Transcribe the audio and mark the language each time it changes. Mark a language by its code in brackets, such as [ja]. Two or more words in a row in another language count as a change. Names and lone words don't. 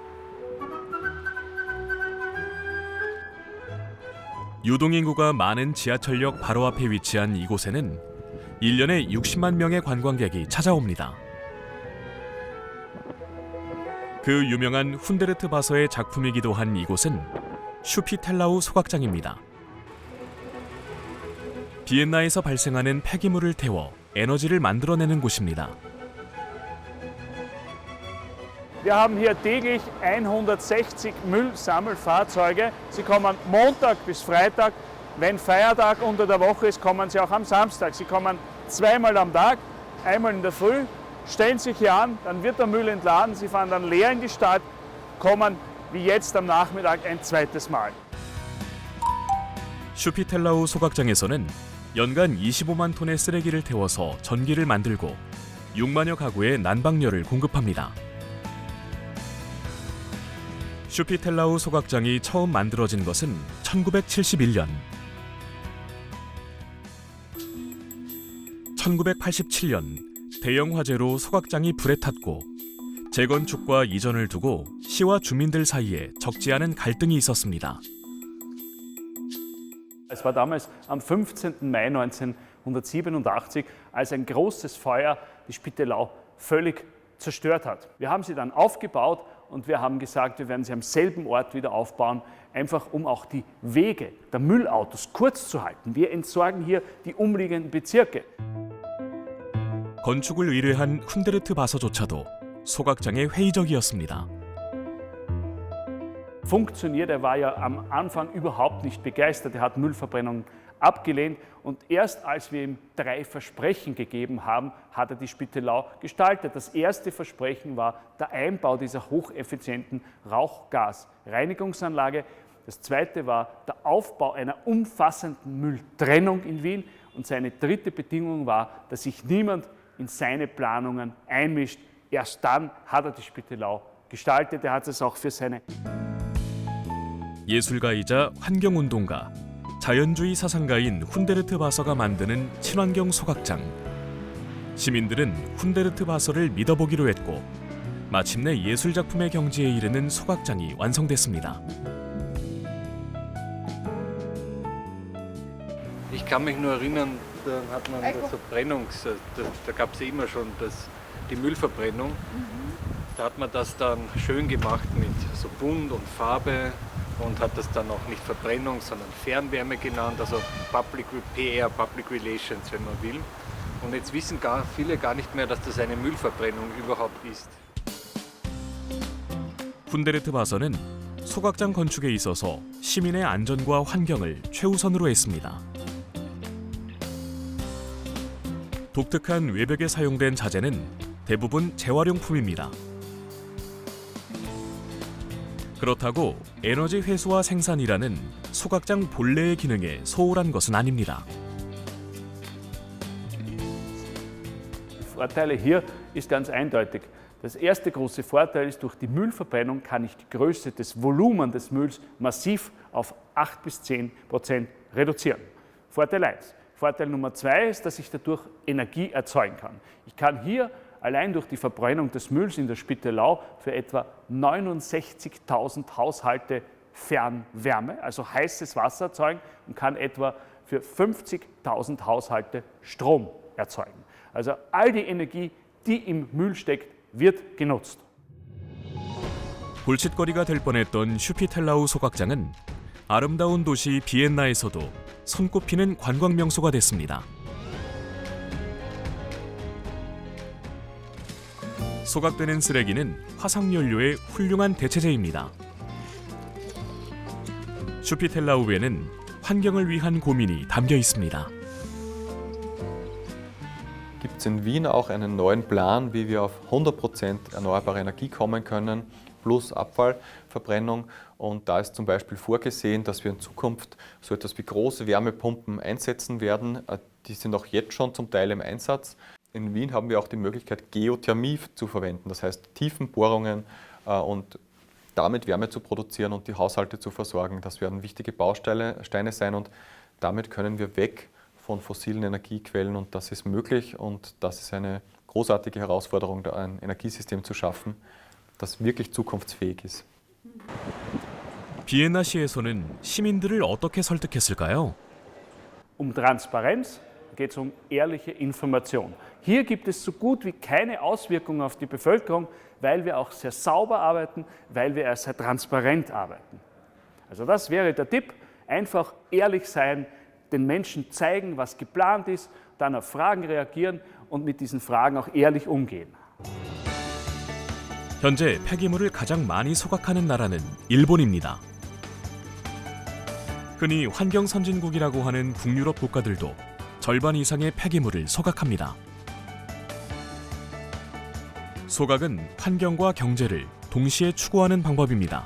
[ko] 유동인구가 많은 지하철역 바로 앞에 위치한 이곳에는 1년에 60만 명의 관광객이 찾아옵니다. 그 유명한 훈데르트 바서의 작품이기도 한 이곳은 슈피텔라우 소각장입니다. 비엔나에서 발생하는 폐기물을 태워 에너지를 만들어내는 곳입니다. [de] Wir haben hier täglich 160 Müllsammelfahrzeuge. Sie kommen Montag bis Freitag. Wenn Feiertag unter der Woche ist, kommen sie auch am Samstag. Sie kommen zweimal am Tag, einmal in der Früh, stellen sich hier an, dann wird der Müll entladen. Sie fahren dann leer in die Stadt, kommen wie jetzt am Nachmittag ein zweites Mal. [ko] 슈피텔라우 소각장에서는 연간 25만 톤의 쓰레기를 태워서 전기를 만들고 6만여 가구에 난방열을 공급합니다. 슈피텔라우 소각장이 처음 만들어진 것은 1971년. 1987년 대형 화재로 소각장이 불에 탔고 재건축과 이전을 두고 시와 주민들 사이에 적지 않은 갈등이 있었습니다. [de] Es war damals am 15. Mai 1987, als ein großes Feuer die Spittelau völlig zerstört hat. Wir haben sie dann aufgebaut und wir haben gesagt, wir werden sie am selben Ort wieder aufbauen, einfach um auch die Wege der Müllautos kurz zu halten. Wir entsorgen hier die umliegenden Bezirke. [ko] 건축을 의뢰한 훈데르트 바서조차도 소각장에 회의적이었습니다. [de] Funktioniert, er war ja am Anfang überhaupt nicht begeistert, er hat Müllverbrennung abgelehnt und erst als wir ihm 3 Versprechen gegeben haben, hat er die Spittelau gestaltet. Das erste Versprechen war der Einbau dieser hocheffizienten Rauchgasreinigungsanlage. Das zweite war der Aufbau einer umfassenden Mülltrennung in Wien und seine dritte Bedingung war, dass sich niemand in seine Planungen einmischt. Erst dann hat er die Spittelau gestaltet. Er hat es auch für seine [ko] 예술가이자 환경운동가, 자연주의 사상가인 훈데르트 바서가 만드는 친환경 소각장. 시민들은 훈데르트 바서를 믿어보기로 했고 마침내 예술작품의 경지에 이르는 소각장이 완성됐습니다. [de] Ich kann mich nur erinnern, da hat man da gab es ja immer schon die Müllverbrennung. Da hat man das dann schön gemacht mit so Bunt und Farbe und hat das dann auch nicht Verbrennung, sondern Fernwärme genannt, also PR, [en] Public Relations, [de] wenn man will. Und jetzt wissen viele gar nicht mehr, dass das eine Müllverbrennung überhaupt ist. [ko] 훈데르트 바서는 소각장 건축에 있어서 시민의 안전과 환경을 최우선으로 했습니다. 독특한 외벽에 사용된 자재는 대부분 재활용품입니다. 그렇다고 에너지 회수와 생산이라는 소각장 본래의 기능에 소홀한 것은 아닙니다. [de] Vorteile hier ist ganz eindeutig. Das erste große Vorteil ist, durch die Müllverbrennung kann ich die Größe des Volumens des Mülls massiv auf 8 bis 10% reduzieren. Vorteil 1. Vorteil Nummer 2 ist, dass ich dadurch Energie erzeugen kann. Ich kann hier allein durch die Verbrennung des Mülls in der Spittelau für etwa 69.000 Haushalte Fernwärme, also heißes Wasser erzeugen und kann etwa für 50.000 Haushalte Strom erzeugen. Also all die Energie, die im Müll steckt, wird genutzt. [ko] 골칫거리가 될 뻔했던 슈피텔라우 소각장은 아름다운 도시 비엔나에서도 손꼽히는 관광 명소가 됐습니다. 소각되는 쓰레기는 화석연료의 훌륭한 대체제입니다. 슈피텔라우에는 환경을 위한 고민이 담겨 있습니다. [de] Gibt es in Wien auch einen neuen Plan, wie wir auf 100% erneuerbare Energie kommen können, plus Abfallverbrennung. Und da ist zum Beispiel vorgesehen, dass wir in Zukunft so etwas wie große Wärmepumpen einsetzen werden. Die sind auch jetzt schon zum Teil im Einsatz. In Wien haben wir auch die Möglichkeit, Geothermie zu verwenden, das heißt Tiefenbohrungen und damit Wärme zu produzieren und die Haushalte zu versorgen. Das werden wichtige Bausteine sein und damit können wir weg von fossilen Energiequellen und das ist möglich und das ist eine großartige Herausforderung, da ein Energiesystem zu schaffen, das wirklich zukunftsfähig ist. [ko] 비엔나시에서는 시민들을 어떻게 설득했을까요? [de] Transparenz geht es ehrliche Information. Hier gibt es so gut wie keine Auswirkungen auf die Bevölkerung, weil wir auch sehr sauber arbeiten, weil wir sehr transparent arbeiten. Also das wäre der Tipp, einfach ehrlich sein, den Menschen zeigen, was geplant ist, dann auf Fragen reagieren und mit diesen Fragen auch ehrlich umgehen. [ko] 현재 폐기물을 가장 많이 소각하는 나라는 일본입니다. 흔히 환경 선진국이라고 하는 북유럽 국가들도 절반 이상의 폐기물을 소각합니다. 소각은 환경과 경제를 동시에 추구하는 방법입니다.